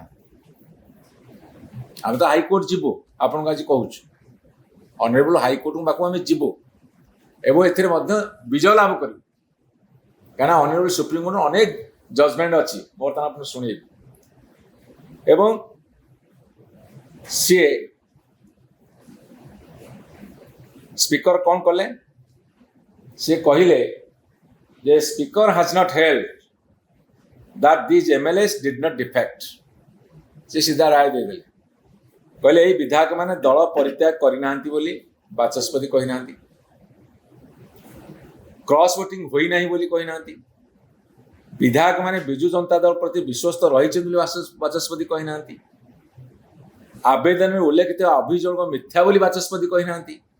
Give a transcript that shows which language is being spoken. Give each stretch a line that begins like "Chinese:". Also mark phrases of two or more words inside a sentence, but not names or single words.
Odia: ଆମେ ତ ହାଇକୋର୍ଟ ଯିବୁ, ଆପଣଙ୍କୁ ଆଜି କହୁଛୁ, ଅନରେବୁଲ ହାଇକୋର୍ଟଙ୍କ ପାଖକୁ ଆମେ ଯିବୁ ଏବଂ ଏଥିରେ ମଧ୍ୟ ବିଜୟ ଲାଭ କରିବୁ, କାହିଁକିନା ଅନରେବୁଲ ସୁପ୍ରିମକୋର୍ଟର ଅନେକ ଜଜମେଣ୍ଟ ଅଛି, ବର୍ତ୍ତମାନ ଆପଣ ଶୁଣିବେ। ଏବଂ ସିଏ ସ୍ପିକର କ'ଣ କଲେ, ସିଏ କହିଲେ ଯେ
English: speaker has not held that these MLAs did not defect।
Odia: ସେ ସିଧା ରାୟ ଦେଇଦେଲେ, କହିଲେ ଏଇ ବିଧାୟକ ମାନେ ଦଳ ପରିତ୍ୟାଗ କରିନାହାନ୍ତି ବୋଲି ବାଚସ୍ପତି କହିନାହାନ୍ତି,
English: cross voting
Odia: ହୋଇନାହିଁ ବୋଲି କହିନାହାନ୍ତି, ବିଧାୟକ ମାନେ ବିଜୁ ଜନତା ଦଳ ପ୍ରତି ବିଶ୍ୱସ୍ତ ରହିଛନ୍ତି ବୋଲି ବାଚସ୍ପତି କହିନାହାନ୍ତି, ଆବେଦନରେ ଉଲ୍ଲେଖିତ ଅଭିଯୋଗ ମିଥ୍ୟା ବୋଲି ବାଚସ୍ପତି କହିନାହାନ୍ତି।